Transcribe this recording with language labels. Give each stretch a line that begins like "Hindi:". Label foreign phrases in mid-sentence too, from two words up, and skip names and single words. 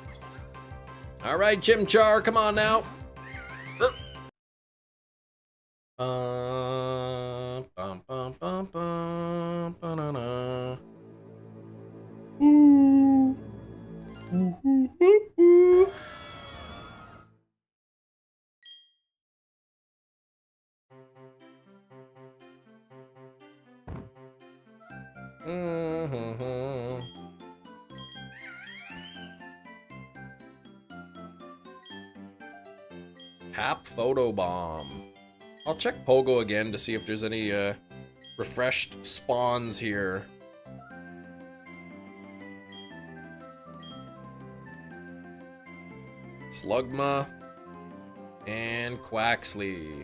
English: All right, Chimchar, come on now. Bum, bum, bum, bum, ba-na-na. Ooh. Ooh, ooh, ooh, ooh. Mm-hmm. Hap photo bomb. I'll check Pogo again to see if there's any refreshed spawns here. Slugma and Quaxley.